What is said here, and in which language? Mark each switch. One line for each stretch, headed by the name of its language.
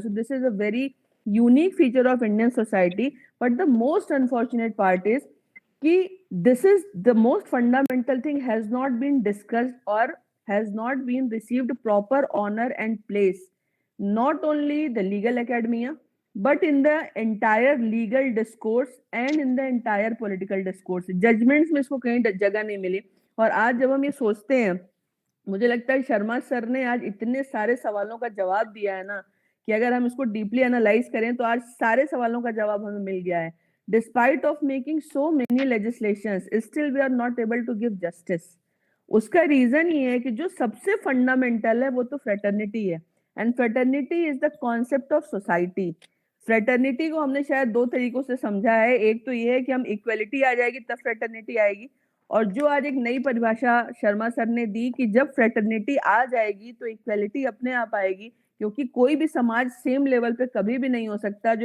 English: So this is a very unique feature of Indian society. But the most unfortunate part is कि this is the most fundamental thing has not been discussed और has not been received proper honour and place. Not only the legal academia, but in the entire legal discourse and in the entire political discourse.
Hindi: Judgments में इसको कहीं जगह नहीं मिली. और आज जब हम ये सोचते हैं, मुझे लगता है शर्मा सर ने आज इतने सारे सवालों का जवाब दिया है ना, कि अगर हम इसको डीपली एनालाइज करें तो आज सारे सवालों का जवाब हमें मिल गया है.
English: Despite of making so many legislations, still we are not able to give justice.
Hindi: उसका रीजन ये है कि जो सबसे फंडामेंटल है वो तो फ्रेटर्निटी है,
English: And fraternity is the concept of society.
Hindi: Fraternity को हमने शायद दो तरीकों से समझा है. एक तो ये है कि हम इक्वलिटी आ जाएगी तब फ्रेटर्निटी आएगी, और जो आज एक नई परिभाषा शर्मा सर ने दी कि जब फ्रेटर्निटी आ जाएगी तो इक्वलिटी अपने आप आएगी, क्योंकि कोई भी समाज सेम लेवल पे कभी भी नहीं हो सकता.